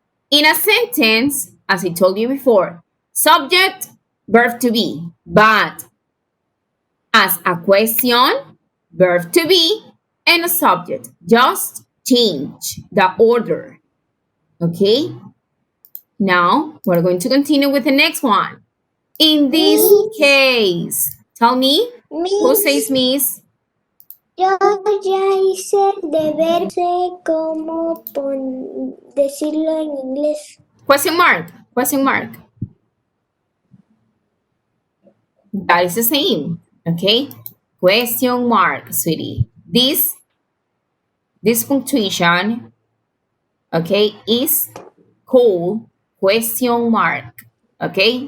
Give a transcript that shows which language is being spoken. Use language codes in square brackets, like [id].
[en] In a sentence, as I told you before, subject, verb to be, but as a question, verb to be, and a subject. Just change the order. Okay? Now, we're going to continue with the next one. In this case, tell me, who says miss? [es] Yo ya hice el deber, sé cómo decirlo en inglés. [en] Question mark, question mark. That is the same, okay? Question mark, sweetie. This punctuation, okay, is called question mark, okay?